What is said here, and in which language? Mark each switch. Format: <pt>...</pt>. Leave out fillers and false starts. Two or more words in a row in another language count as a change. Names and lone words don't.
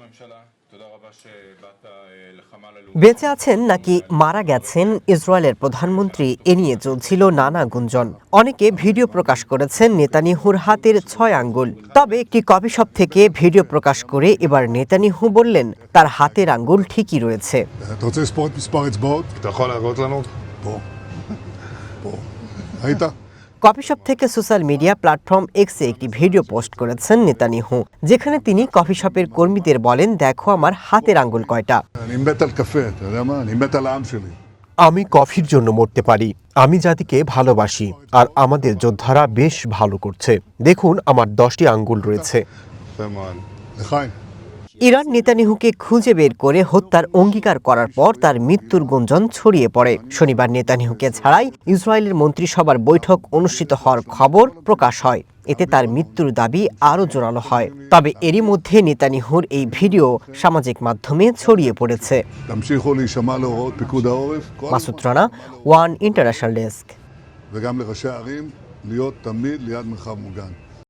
<bn>বেঁচে আছেন নাকি মারা গেছেন ইসরায়েলের প্রধানমন্ত্রী এ নিয়ে চলছিল নানা গুঞ্জন। অনেকে ভিডিও প্রকাশ করেছেন নেতানিয়াহুর হাতের 6 আঙ্গুল। তবে একটি</bn> <en>coffee shop</en> <bn>থেকে ভিডিও প্রকাশ করে এবার নেতানিয়াহু বললেন তার হাতের আঙ্গুল ঠিকই রয়েছে।</bn> <he>אתה רוצה לספור את מספר האצבעות? אתה יכול להראות לנו? פה. פה. ראית?</he> <en>coffee shop</en> <bn>থেকে</bn> <en>social media platform</en> <bn>এক্সে একটি ভিডিও পোস্ট করেছেন নেতানিয়াহু, যেখানে তিনি কফি শপের কর্মীদের বলেন, দেখো আমার হাতের আঙ্গুল কয়টা।</bn> <he>אני מת על קפה, אתה יודע מה? אני מת על העם שלי.</he> <bn>আমি কফির জন্য মরতে পারি। আমি জাতিকে ভালোবাসি আর আমাদের যোদ্ধারা বেশ ভালো করছে। দেখুন আমার 10টি আঙ্গুল রয়েছে।</bn> <he>יפה מאוד. לחיים.</he> <bn>ইরান নেতানিয়াহুকে খুঁজে বের করে হত্যার অঙ্গীকার করার পর তার মৃত্যুর গুঞ্জন ছড়িয়ে পড়ে। শনিবার নেতানিয়াহুকে ছাড়াই ইসরায়েলের মন্ত্রিসভার বৈঠক অনুষ্ঠিত হওয়ার খবর প্রকাশ হয়। এতে তার মৃত্যুর দাবি আরও জোরালো হয়। তবে এরই মধ্যে নেতানিয়াহুর এই ভিডিও সামাজিক মাধ্যমে ছড়িয়ে পড়েছে।</bn> <he>תמשיכו להישמע להוראות פיקוד העורף.</he> <bn>মাসুদ রানা,</bn> <en>One International Desk.</en> <he>וגם לראשי הערים להיות תמיד ליד מרחב מוגן.</he>